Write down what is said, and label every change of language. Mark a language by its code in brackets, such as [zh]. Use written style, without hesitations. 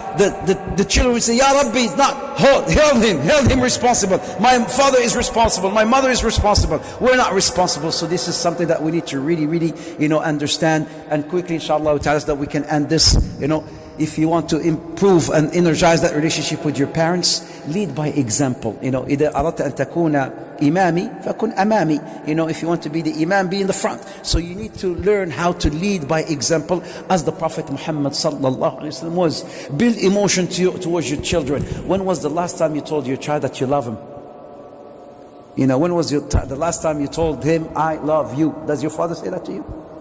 [en] The children will say, Ya Rabbi, not held him responsible. My father is responsible, my mother is responsible, we're not responsible. So this is something that we need to really understand, and quickly inshallah ta'ala, that we can end this. If you want to improve and energize that relationship with your parents, lead by example. [ar] إذا أردت أن تكون إمامي فكن أمامي. [en] If you want to be the imam, be in the front. So you need to learn how to lead by example, as the Prophet Muhammad sallallahu alaihi wasallam was. Build emotion towards your children. When was the last time you told your child that you love him? When was the last time you told him, I love you? Does your father say that to you?